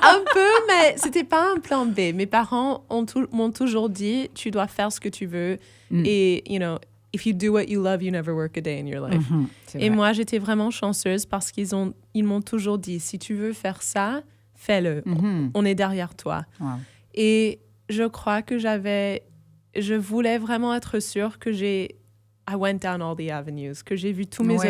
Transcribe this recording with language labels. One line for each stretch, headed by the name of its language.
French: un peu, mais c'était pas un plan B. Mes parents m'ont toujours dit, tu dois faire ce que tu veux.
English: Et, if you do what you love, you never work a day in your life.
French: C'est Et vrai. moi, j'étais vraiment chanceuse parce ils m'ont toujours dit, si tu veux faire ça, fais-le. On est derrière toi. Wow. Et je crois que je voulais vraiment être sûre que
English: I went down all the avenues,
French: que j'ai vu toutes mes Ouais,